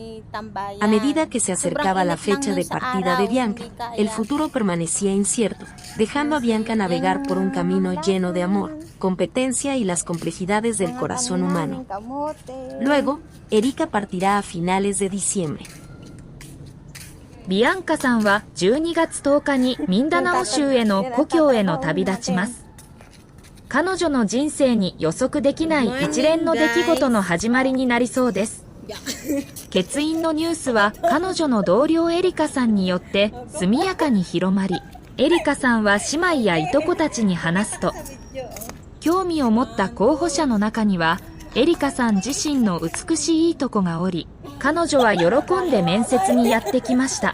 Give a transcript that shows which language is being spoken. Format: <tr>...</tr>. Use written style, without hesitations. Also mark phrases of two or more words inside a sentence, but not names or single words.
<es>A medida que se acercaba la fecha de partida de Bianca, el futuro permanecía incierto, dejando a Bianca navegar por un camino lleno de amor, competencia y las complejidades del corazón humano. Luego, Erika partirá a finales de diciembre.</es> <ja>ビアンカさんは12月10日にミンダナオ州への故郷への旅立ちます。彼女の人生に予測できない一連の出来事の始まりになりそうです。欠員のニュースは彼女の同僚エリカさんによって速やかに広まり、エリカさんは姉妹やいとこたちに話すと、興味を持った候補者の中には、エリカさん自身の美しいいとこがおり、彼女は喜んで面接にやってきました。</ja>